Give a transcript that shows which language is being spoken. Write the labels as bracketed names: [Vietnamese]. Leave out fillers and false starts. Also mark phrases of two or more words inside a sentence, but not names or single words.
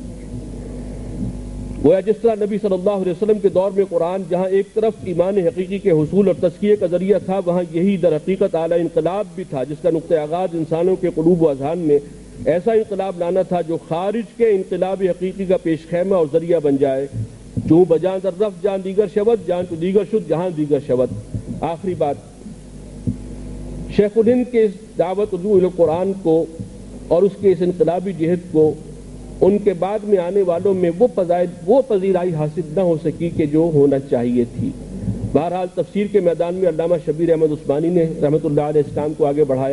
[Urdu] گویا جس طرح نبی صلی اللہ علیہ وسلم کے دور میں قرآن جہاں ایک طرف ایمان حقیقی کے حصول اور تزکیے کا ذریعہ تھا، وہاں یہی در حقیقت اعلیٰ انقلاب بھی تھا جس کا نقطہ آغاز انسانوں کے قلوب و اذہان میں ایسا انقلاب لانا تھا جو خارج کے انقلاب حقیقی کا پیش خیمہ اور ذریعہ بن جائے۔ [Persian] چوں بجاں در رفت جان دیگر شود، جان تو دیگر شد جہاں دیگر شود۔ [Urdu] آخری بات، شیخ الہند کے اس دعوت رجوع القرآن کو اور اس کے اس انقلابی جہد کو ان کے بعد میں آنے والوں میں وہ پذیرائی حاصل نہ ہو سکی کہ جو ہونا چاہیے تھی۔ بہرحال تفسیر کے میدان میں علامہ شبیر احمد عثمانی نے رحمۃ اللہ علیہ اس کام کو آگے بڑھایا۔